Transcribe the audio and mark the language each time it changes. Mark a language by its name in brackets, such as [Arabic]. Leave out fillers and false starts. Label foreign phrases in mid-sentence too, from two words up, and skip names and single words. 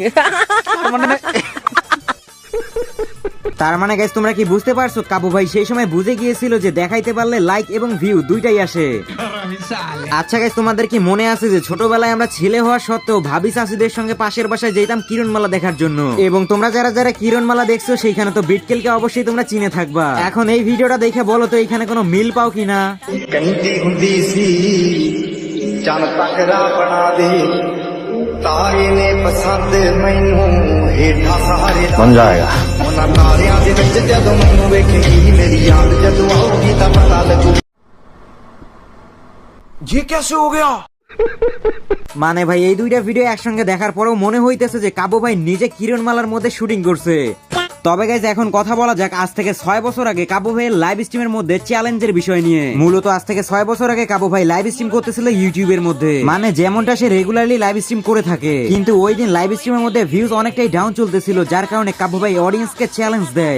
[Bangla] তার মানে গাইস তোমরা কি বুঝতে পারছো কাবু ভাই সেই সময় বুঝে গিয়েছিল যে দেখাইতে পারলে লাইক এবং ভিউ দুইটাই আসে। আচ্ছা গাইস, তোমাদের কি মনে আছে যে ছোটবেলায় আমরা ছেলে হওয়া সত্ত্বেও ভাবি চাষিদের সঙ্গে পাশের বাসায় যেতাম কিরণমালা দেখার জন্য, এবং তোমরা যারা যারা কিরণমালা দেখছো সেইখানে তো বিটকেলকে অবশ্যই তোমরা চিনে থাকবা। এখন এই ভিডিওটা দেখে বলো তো এখানে কোনো মিল পাও কিনা। [Punjabi] ਕਹਿੰਦੀ ਹੁੰਦੀ ਸੀ ਚੰਨ ਤੱਕਦਾ ਬਣਾ ਦੇ ਤਾਰੇ ਨੇ ਪਸੰਦ ਮੈਨੂੰ ਹੇਠਾਂ ਸਾਰੇ ਬਣ ਜਾਏਗਾ ਉਹਨਾਂ ਤਾਰਿਆਂ ਦੇ ਵਿੱਚ ਜਦੋਂ ਮੈਨੂੰ ਵੇਖੇਗੀ ਮੇਰੀ ਯਾਦ ਜਦੋਂ ਆਉਗੀ ਤਾਂ ਪਤਾ ਲੱਗੂ [Hindi] ये कैसे हो गया। [Bangla] মানে ভাই এই দুইটা ভিডিও একসঙ্গে দেখার পরেও মনে হইতেছে যে কাবু ভাই নিজে কিরণমালার মধ্যে শুটিং করছে। তবে গাইজ এখন কথা বলা যাক আজ থেকে 6 বছর আগে কাবু ভাইয়ের [English] live stream [Bangla] মধ্যে চ্যালেঞ্জের বিষয় নিয়ে। মূলত আজ থেকে 6 বছর আগে কাবু ভাই [English] live stream [Bangla] করতেছিল ইউটিউবের মধ্যে, মানে যেমনটা সে [English] regularly live stream [Bangla] করে থাকে, কিন্তু ওই দিন [English] live stream [Bangla] মধ্যে ভিউজ অনেকটাই ডাউন চলতেছিল, যার কারণে কাবু ভাই অডিয়েন্সকে চ্যালেঞ্জ দেয়।